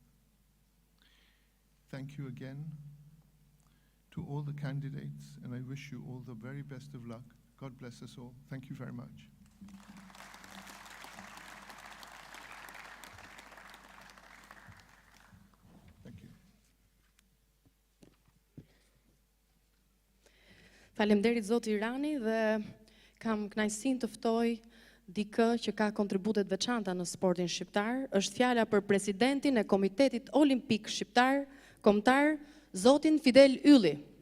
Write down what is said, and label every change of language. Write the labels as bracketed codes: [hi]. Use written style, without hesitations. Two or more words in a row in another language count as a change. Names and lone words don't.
[en] Thank you again to all the candidates, and I wish you all the very best of luck. God bless us all. Thank you very much. Thank you. [sq] Faleminderit Zoti Irani, dhe kam kënaqësinë të ftoj dikë që ka kontributet veçanta në sportin shqiptar. Është fjala për presidentin e Komitetit Olimpik Shqiptar, kombëtar, Zotin Fidel Ylli.